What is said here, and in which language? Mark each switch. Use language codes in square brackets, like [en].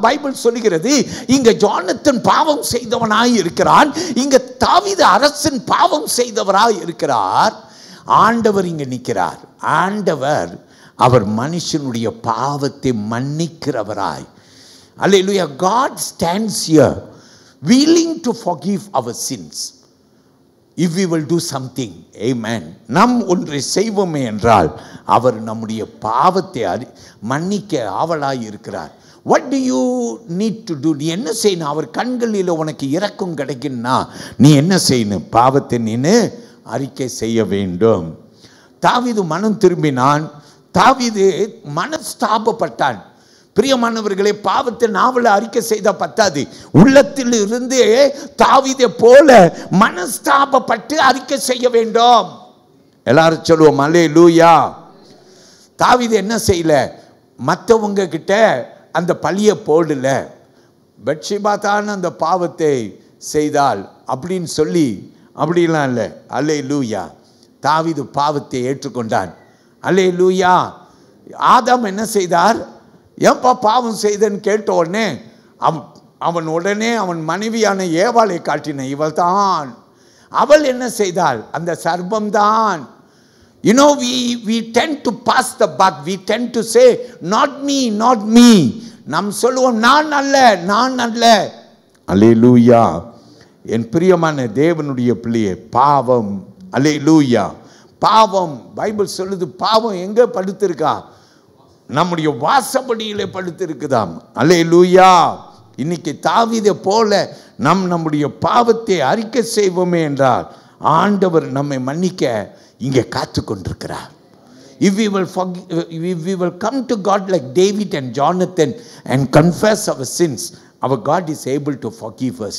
[ta] Bible சொல்லுகிறது, இங்க Jonathan பாவம் செய்தவனாய் இருக்கிறான், இங்க தாவீது அரசன் பாவம் செய்தவராய் இருக்கிறார். ஆண்டவர் இங்க நிற்கிறார். ஆண்டவர் அவர் மனுஷனுடைய பாவத்தை மன்னிக்கிறவராய். அல்லேலூயா. [en] God stands here willing to forgive our sins if we will do something. Amen. [ta] நாம் ஒன்றை செய்வோமே என்றால் அவர் நம்முடைய பாவத்தை மன்னிக்க ஆவலாய் இருக்கிறார். [en] What do you need to do? [ta] நீ என்ன செய்யணும்? அவர் கண்களில் உனக்கு இரக்கம் கிடைக்குன்னா நீ என்ன செய்யணும்? பாவத்தை நீ அறிக்கை செய்ய வேண்டும். தாவீது மனம் திரும்பினான். தாவீது மனஸ்தாபப்பட்டான். பிரியமானவர்களே, பாவத்தை நாவல அறிக்கை செய்த பத்தாது, உள்ளத்தில் இருந்து தாவீதை போல மனஸ்தாபப்பட்டு அறிக்கை செய்ய வேண்டும். எல்லாரும் சொல்லுவோம் அல்லேலூயா. தாவீது என்ன செய்யல? மற்றவங்க கிட்ட அந்த பழிய போடல. பத்ஷெபா தான் அந்த பாவத்தை செய்தால் அப்படின்னு சொல்லி அப்படிலாம் இல்லை. அல்லேலூயா. தாவீது பாவத்தை ஏற்றுக்கொண்டான். அல்லேலூயா. ஆதாம் என்ன செய்தார்? ஏன்பா பாவம் செய்தன்னு கேட்ட உடனே அவன் உடனே அவன் மனைவியான ஏவாளை காட்டின. இவள் தான். அவள் என்ன செய்தாள்? அந்த சர்ப்பம் தான். [en] You know, we tend to pass the buck. We tend to say, not me, not me. [ta] நாம் சொல்லுவோம், நான் அல்ல, நான் அல்ல. அல்லேலூயா. என் பிரியமான தேவனுடைய பிள்ளையே, பாவம். அல்லேலூயா. பாவம், பைபிள் சொல்லுது, பாவம் எங்க படுத்திருக்கா? நம்முடைய வாசப்படியிலே படுத்திருக்குதாம். அல்லேலூயா. இன்னைக்கு தாவீதை போல நம்முடைய பாவத்தை அறிக்கை செய்வோமே என்றால் ஆண்டவர் நம்மை மன்னிக்க இங்கே காத்து கொண்டிருக்கிறார். [en] If we will come to God like David and Jonathan and confess our sins, our God is able to forgive us.